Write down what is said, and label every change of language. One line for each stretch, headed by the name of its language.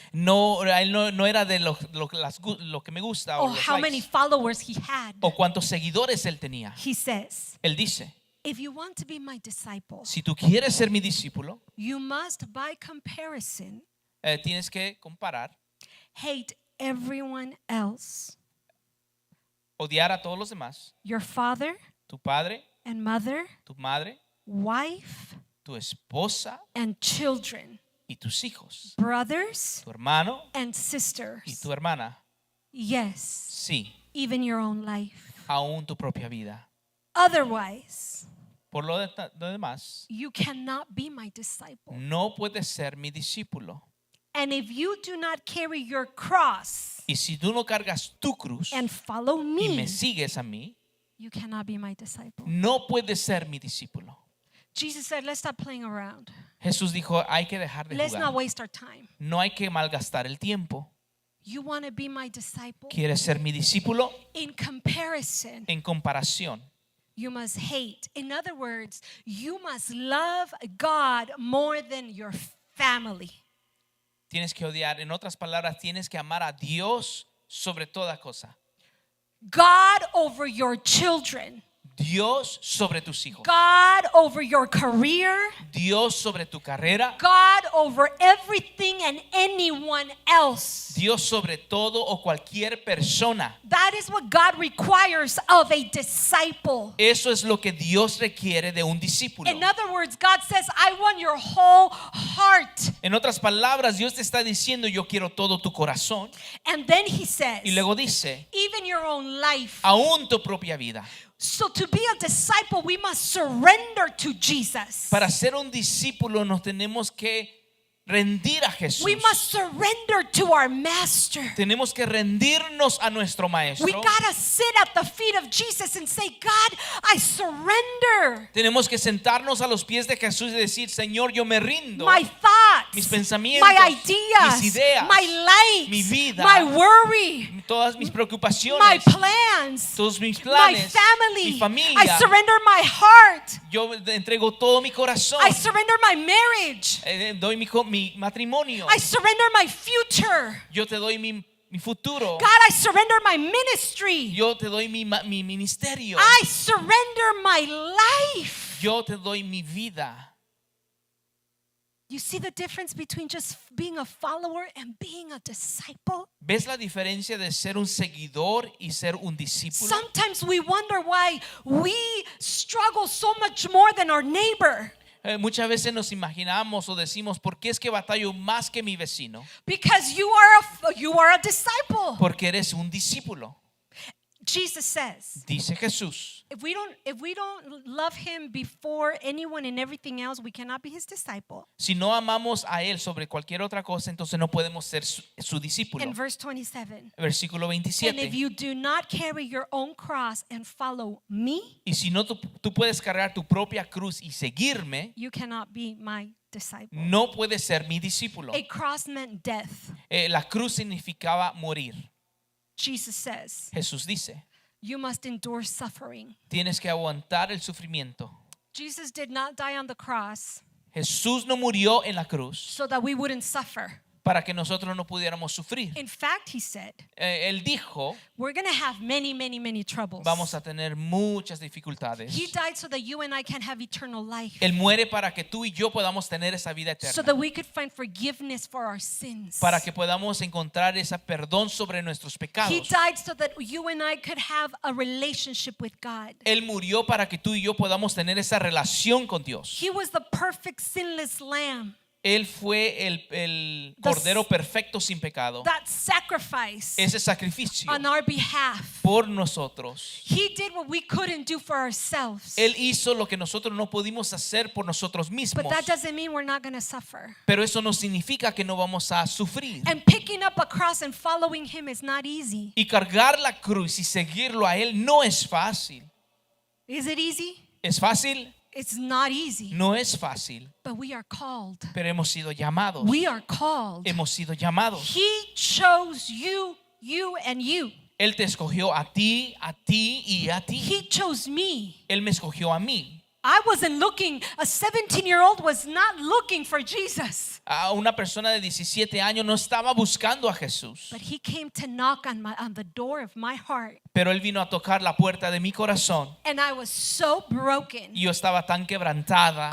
Spanish: No, él no era de lo que me gusta o
English: or
Spanish: los
English: how many likes, followers he had.
Spanish: o cuántos seguidores él tenía.
English: He says,
Spanish: Él dice,
English: if you want to be my disciple,
Spanish: si tú quieres ser mi discípulo,
English: you must, by comparison,
Spanish: tienes que comparar,
English: hate everyone else.
Spanish: odiar a todos los demás,
English: Your father
Spanish: tu padre,
English: and mother,
Spanish: tu madre,
English: wife
Spanish: tu esposa
English: and children,
Spanish: y tus hijos,
English: brothers
Spanish: tu hermano
English: and
Spanish: y
English: sisters.
Spanish: tu hermana.
English: Yes,
Spanish: Sí,
English: even your own life.
Spanish: aún tu propia vida.
English: Otherwise,
Spanish: Por lo demás,
English: you cannot be my disciple.
Spanish: no puedes ser mi discípulo.
English: And if you do not carry your cross
Spanish: Y si tú no cargas tu cruz
English: and follow
Spanish: y me
English: me,
Spanish: sigues a mí,
English: you cannot be my disciple.
Spanish: no puedes ser mi discípulo.
English: Jesus said, let's stop playing around.
Spanish: Jesús dijo, hay que dejar de
English: Let's not
Spanish: jugar.
English: waste our time.
Spanish: No hay que malgastar el tiempo.
English: You want to be my disciple?
Spanish: ¿Quieres ser mi discípulo?
English: In comparison,
Spanish: En comparación,
English: you must hate. In other words, you must love God more than your family.
Spanish: tienes que odiar. En otras palabras, tienes que amar a Dios sobre toda cosa.
English: God over your children.
Spanish: Dios sobre tus hijos.
English: God over your career.
Spanish: Dios sobre tu carrera.
English: God over everything and anyone else.
Spanish: Dios sobre todo o cualquier persona.
English: That is what God requires of a disciple.
Spanish: Eso es lo que Dios requiere de un discípulo.
English: In other words, God says, I want your whole heart.
Spanish: En otras palabras, Dios te está diciendo, yo quiero todo tu corazón.
English: And then he says,
Spanish: Y luego dice,
English: even your own life.
Spanish: aún tu propia vida.
English: So to be a disciple, we must surrender to Jesus.
Spanish: Para ser un discípulo nos tenemos que rendir a Jesús.
English: We must surrender to our master.
Spanish: Tenemos que rendirnos a nuestro maestro.
English: We gotta sit at the feet of Jesus and say, God, I surrender.
Spanish: Tenemos que sentarnos a los pies de Jesús y decir, Señor, yo me rindo.
English: My thoughts,
Spanish: Mis pensamientos,
English: my ideas,
Spanish: mis ideas,
English: my likes,
Spanish: mi vida,
English: my worry,
Spanish: todas mis
English: my
Spanish: preocupaciones,
English: plans,
Spanish: todos mis
English: my
Spanish: planes,
English: family.
Spanish: mi familia.
English: I surrender my heart.
Spanish: Yo entrego todo mi corazón.
English: I surrender my marriage.
Spanish: Doy mi matrimonio.
English: I surrender my future.
Spanish: Yo te doy mi futuro.
English: God, I surrender my ministry.
Spanish: Yo te doy mi ministerio.
English: I surrender my life.
Spanish: Yo te doy mi vida.
English: You see the difference between just being a follower and being a disciple?
Spanish: ¿Ves la diferencia de ser un seguidor y ser un discípulo?
English: Sometimes we wonder why we struggle so much more than our neighbor.
Spanish: Muchas veces nos imaginamos o decimos, ¿por qué es que batallo más que mi vecino?
English: Because you are a disciple.
Spanish: Porque eres un discípulo.
English: Jesus says,
Spanish: Dice Jesús,
English: if we don't love him before anyone and everything else, we cannot be his disciple.
Spanish: si no amamos a Él sobre cualquier otra cosa, entonces no podemos ser su discípulo.
English: In verse 27.
Spanish: Versículo
English: And if
Spanish: 27.
English: you do not carry your own cross and follow me,
Spanish: Y si no, tú puedes cargar tu propia cruz y seguirme,
English: you cannot be my disciple.
Spanish: no puedes ser mi discípulo.
English: A cross meant death.
Spanish: La cruz significaba morir.
English: Jesus says,
Spanish: Jesús dice,
English: you must endure suffering.
Spanish: tienes que aguantar el sufrimiento.
English: Jesus did not die on the cross
Spanish: Jesús no murió en la cruz
English: so that we wouldn't suffer.
Spanish: para que nosotros no pudiéramos sufrir.
English: In fact, he said,
Spanish: Él dijo,
English: we're going to have many troubles.
Spanish: vamos a tener muchas dificultades.
English: He died so that you and I can have eternal life.
Spanish: Él muere para que tú y yo podamos tener esa vida
English: So
Spanish: eterna.
English: that we could find forgiveness for our sins.
Spanish: Para que podamos encontrar ese perdón sobre nuestros
English: He
Spanish: pecados.
English: died so that you and I could have a relationship with God.
Spanish: Él murió para que tú y yo podamos tener esa relación con Dios.
English: He was the perfect sinless lamb
Spanish: Él fue el cordero perfecto sin pecado.
English: that sacrificed
Spanish: Ese sacrificio
English: on our behalf.
Spanish: por nosotros.
English: He did what we couldn't do for ourselves.
Spanish: Él hizo lo que nosotros no pudimos hacer por nosotros mismos.
English: But that doesn't mean we're not going to suffer.
Spanish: Pero eso no significa que no vamos a sufrir.
English: And picking up a cross and following him is not easy.
Spanish: Y cargar la cruz y seguirlo a Él no es fácil.
English: Is it easy?
Spanish: ¿Es fácil?
English: It's not easy.
Spanish: No es fácil.
English: But we are called.
Spanish: Pero hemos sido llamados.
English: We are called.
Spanish: Hemos sido llamados.
English: He chose you you, and you.
Spanish: Él te escogió a ti y a ti.
English: He chose me.
Spanish: Él me escogió a mí.
English: I wasn't looking, a 17-year-old was not looking for Jesus.
Spanish: A una persona de 17 años no estaba buscando a Jesús.
English: But he came to knock on the door of my heart.
Spanish: Pero Él vino a tocar la puerta de mi corazón.
English: And I was so broken.
Spanish: Y yo estaba tan quebrantada.